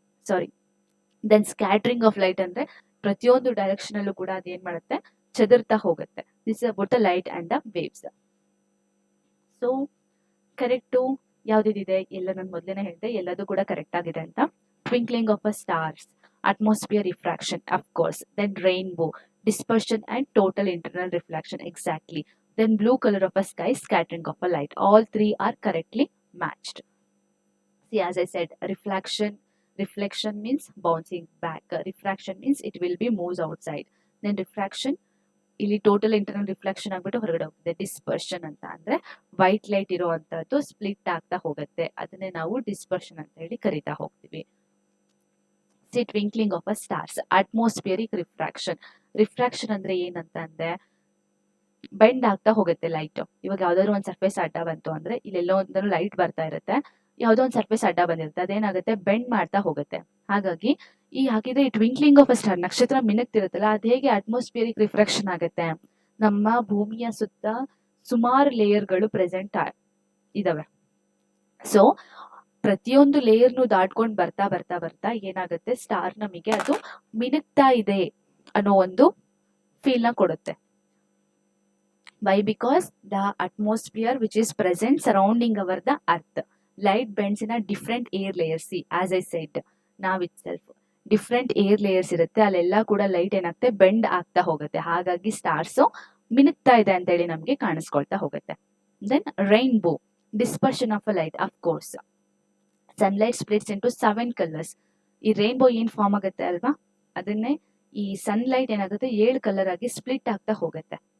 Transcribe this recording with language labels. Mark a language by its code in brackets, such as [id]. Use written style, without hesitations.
[kn] Sorry. Then scattering of light ಅಂದ್ರೆ ಪ್ರತಿಯೊಂದು direction ಅಲ್ಲೂ ಕೂಡ ಅದೇನ್ ಮಾಡುತ್ತೆ, ಚದುರ್ತಾ ಹೋಗುತ್ತೆ. [en] This is about the light and the waves. [kn] So correct ಯಾವ್ದಿದೆ, ಎಲ್ಲ ನಾನು ಮೊದಲೇನೆ ಹೇಳಿದೆ, ಎಲ್ಲದೂ ಕೂಡ ಕರೆಕ್ಟ್ ಆಗಿದೆ ಅಂತ. [en] Twinkling of a stars, atmosphere refraction, of course. Then rainbow, dispersion and total internal reflection, exactly. Then blue color of a sky, scattering of a light. All three are correctly matched. See, as I said, reflection means bouncing back. Refraction means it will be moves outside. [kn] Then diffraction, ಇಲ್ಲಿ total internal reflection ಆಗ್ಬಿಟ್ಟು ಹೊರಗಡೆ ಹೋಗುತ್ತೆ. Dispersion ಅಂತ ಅಂದ್ರೆ white light ಇರುವಂತದ್ದು split ಆಗ್ತಾ ಹೋಗುತ್ತೆ, ಅದನ್ನೇ ನಾವು ಡಿಸ್ಪರ್ಷನ್ ಅಂತ ಹೇಳಿ ಕರಿತಾ ಹೋಗ್ತೀವಿ. C twinkling of a stars, atmospheric refraction ಅಂದ್ರೆ ಏನಂತ ಅಂದ್ರೆ ಬೆಂಡ್ ಆಗ್ತಾ ಹೋಗುತ್ತೆ ಲೈಟ್. ಇವಾಗ ಯಾವ್ದಾದ್ರು ಒಂದ್ ಸರ್ಫೇಸ್ ಅಡ್ಡ ಬಂತು ಅಂದ್ರೆ, ಇಲ್ಲೆಲ್ಲೋ ಒಂದು ಲೈಟ್ ಬರ್ತಾ ಇರುತ್ತೆ, ಯಾವ್ದೋ ಒಂದ್ ಸರ್ಫೇಸ್ ಅಡ್ಡ ಬಂದಿರುತ್ತೆ, ಅದೇನಾಗುತ್ತೆ, ಬೆಂಡ್ ಮಾಡ್ತಾ ಹೋಗುತ್ತೆ. ಹಾಗಾಗಿ ಈ ಹಾಕಿದ್ರೆ ಈ ಟ್ವಿಂಕ್ಲಿಂಗ್ ಆಫ್ ಅ ಸ್ಟಾರ್, ನಕ್ಷತ್ರ ಮಿನುಗ್ತಿರುತ್ತಲ್ಲ, ಅದ್ ಹೇಗೆ ಅಟ್ಮಾಸ್ಫಿಯರಿಕ್ ರಿಫ್ರಾಕ್ಷನ್ ಆಗುತ್ತೆ, ನಮ್ಮ ಭೂಮಿಯ ಸುತ್ತ ಸುಮಾರು ಲೇಯರ್ಗಳು ಪ್ರೆಸೆಂಟ್ ಇದಾವೆ. ಸೊ ಪ್ರತಿಯೊಂದು ಲೇಯರ್ನು ದಾಟ್ಕೊಂಡು ಬರ್ತಾ ಬರ್ತಾ ಬರ್ತಾ ಏನಾಗುತ್ತೆ, ಸ್ಟಾರ್ ನಮಗೆ ಅದು ಮಿನುಗ್ತಾ ಇದೆ ಅನ್ನೋ ಒಂದು ಫೀಲ್ ನ ಕೊಡುತ್ತೆ. [en] Why? Because the atmosphere which is present surrounding our the earth, light bends in a different air layers. See, as I said now itself, different air layers [kn] ಇರುತ್ತೆ, ಅಲ್ಲೆಲ್ಲ ಕೂಡ ಲೈಟ್ ಏನಾಗುತ್ತೆ, ಬೆಂಡ್ ಆಗ್ತಾ ಹೋಗುತ್ತೆ. ಹಾಗಾಗಿ ಸ್ಟಾರ್ಸ್ ಮಿನುಗ್ತಾ ಇದೆ ಅಂತ ಹೇಳಿ ನಮ್ಗೆ ಕಾಣಿಸ್ಕೊಳ್ತಾ ಹೋಗುತ್ತೆ. [en] Then rainbow, dispersion of a light, of course. Sunlight splits into 7 colours. [kn] ಈ ರೈನ್ಬೋ ಏನ್ ಫಾರ್ಮ್ ಆಗುತ್ತೆ ಅಲ್ವಾ, ಅದನ್ನೇ ಈ ಸನ್ಲೈಟ್ ಏನಾಗುತ್ತೆ 7 ಕಲರ್ ಆಗಿ ಸ್ಪ್ಲಿಟ್ ಆಗ್ತಾ ಹೋಗುತ್ತೆ.